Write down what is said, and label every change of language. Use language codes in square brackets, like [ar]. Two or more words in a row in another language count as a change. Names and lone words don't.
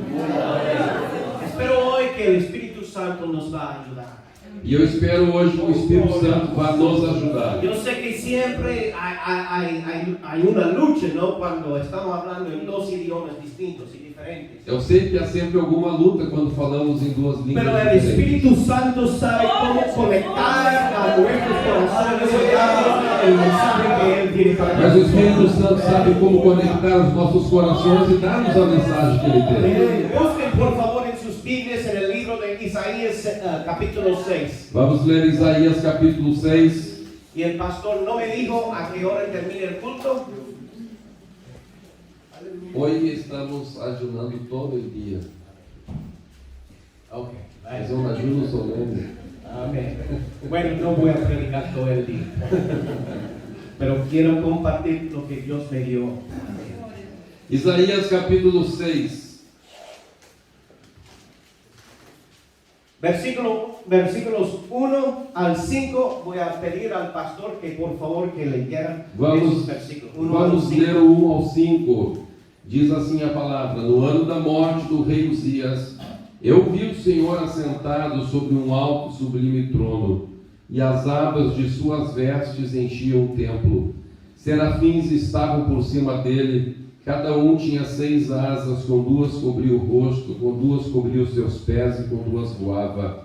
[es] Espero hoy que el Espíritu Santo nos va a ayudar. [pt] E eu espero hoje que o Espírito Santo vá nos ajudar. [es] Yo sé que siempre hay una lucha, ¿no? Cuando estamos hablando en dos idiomas distintos y diferentes. [pt] Eu sei que há sempre alguma luta quando falamos em duas línguas [es] Pero el [pt] diferentes. [es] Espíritu Santo sabe cómo conectar a nuestros corazones y darnos el mensaje que Él tiene para [pt] Mas o Espírito Santo sabe como conectar os nossos corações e dar-nos a mensagem que Ele tem. [es] Busquen por favor en sus Isaías capítulo 6. [pt] Vamos ler Isaías capítulo 6. [es] Y el pastor no me dijo a qué hora termina el culto. [pt] Hoje estamos ayunando todo o dia. Ok. É um ajuno solene. [es] Amén. Bueno, no voy a predicar todo el día, pero quiero compartir lo que Dios me dio. Isaías capítulo 6. Versículos 1 al 5, voy a pedir al pastor que por favor que leyera esos versículos. [pt] Vamos ler o 1 ao 5. Diz assim a palavra: No ano da morte do rei Uzias, eu vi o Senhor assentado sobre um alto e sublime trono, e as abas de suas vestes enchiam o templo. Serafins estavam por cima dele, cada um tinha 6 asas, com 2 cobria o rosto, com 2 cobria os seus pés e com 2 voava.